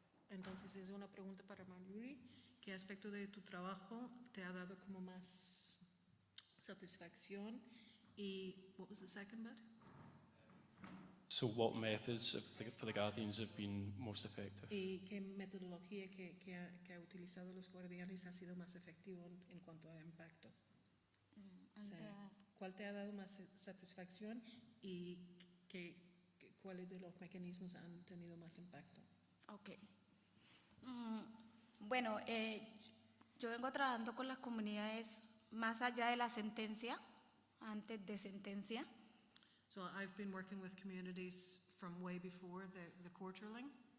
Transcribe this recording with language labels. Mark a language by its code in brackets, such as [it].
[es] Entonces es una pregunta para Marjorie. ¿Qué aspecto de tu trabajo te ha dado como más satisfacción? Y [en] what was the second bit? So what methods for the Guardians have been most effective? [es] ¿Y qué metodología que ha utilizado los guardianes ha sido más efectivo en cuanto a impacto? O sea, ¿cuál te ha dado más satisfacción y cuáles de los mecanismos han tenido más impacto? Ok. Bueno, yo vengo trabajando con las comunidades más allá de la sentencia, antes de sentencia. [en] So I've been working with communities from way before the court ruling.